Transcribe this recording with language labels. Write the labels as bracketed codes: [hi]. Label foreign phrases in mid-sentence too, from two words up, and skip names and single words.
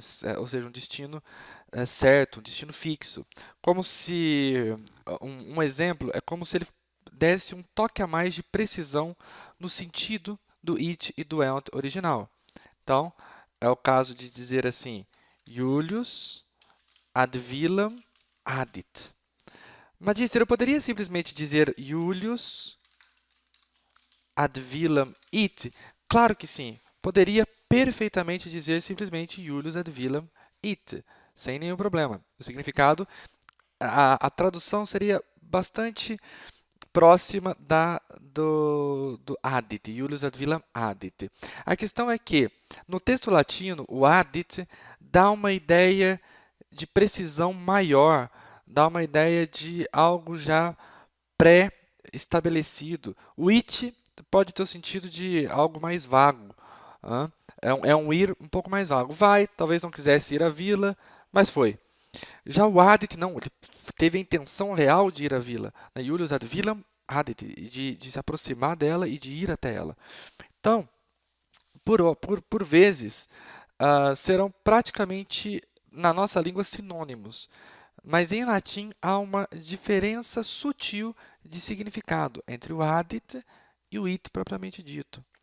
[pt] Ou seja, um destino certo, um destino fixo. Como se, um exemplo, é como se ele desse um toque a mais de precisão no sentido do it e do ent original. Então, é o caso de dizer assim, [la] Julius ad vilam adit. [pt] Magister, eu poderia simplesmente dizer [la] Julius ad vilam it? [pt] Claro que sim. Poderia perfeitamente dizer simplesmente [la] Julius ad vilam it, [pt] sem nenhum problema. O significado, a tradução seria bastante próxima do adit, [la] Julius ad vilam adit. [pt] A questão é que, no texto latino, o adit dá uma ideia de precisão maior, dá uma ideia de algo já pré-estabelecido. O it pode ter o sentido de algo mais vago. É um ir um pouco mais vago. Vai, talvez não quisesse ir à vila, mas foi. Já o adit, não, ele teve a intenção real de ir à vila. Né? [la] Julius ad vilam adit, [pt] de se aproximar dela e de ir até ela. Então, por vezes, serão praticamente, na nossa língua, sinônimos. Mas em latim há uma diferença sutil de significado entre o adit e o it propriamente dito.